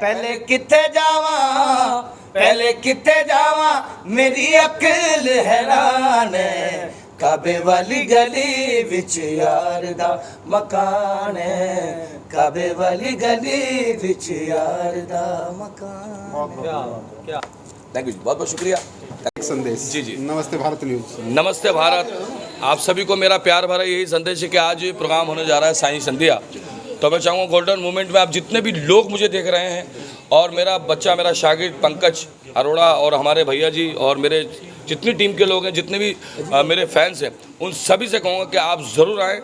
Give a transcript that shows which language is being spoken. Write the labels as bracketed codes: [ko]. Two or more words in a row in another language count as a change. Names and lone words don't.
[pa] ਪਹਿਲੇ ਕਿਥੇ ਜਾਵਾ, ਪਹਿਲੇ ਕਿਥੇ ਜਾਵਾ, ਮੇਰੀ ਅਕਲ ਹੈਰਾਨ ਹੈ, ਕਾਬੇ ਵਾਲੀ ਗਲੀ ਵਿਚ ਯਾਰ ਦਾ ਮਕਾਨ ਹੈ, ਕਾਬੇ ਵਾਲੀ ਗਲੀ ਵਿਚ ਯਾਰ ਦਾ ਮਕਾਨ। [hi] क्या [en] Thank you [hi] जी, बहुत बहुत शुक्रिया। एक संदेश। जी नमस्ते भारत न्यूज। नमस्ते भारत, आप सभी को मेरा प्यार भरा यही संदेश है कि आज ये प्रोग्राम होने जा रहा है साईं संध्या। तो मैं चाहूँगा [en] golden moment [hi] में आप जितने भी लोग मुझे देख रहे हैं, और मेरा बच्चा, मेरा शागिर्द पंकज अरोड़ा, और हमारे भैया जी, और मेरे जितनी टीम के लोग हैं, जितने भी मेरे फैंस हैं, उन सभी से कहूँगा कि आप ज़रूर आएँ।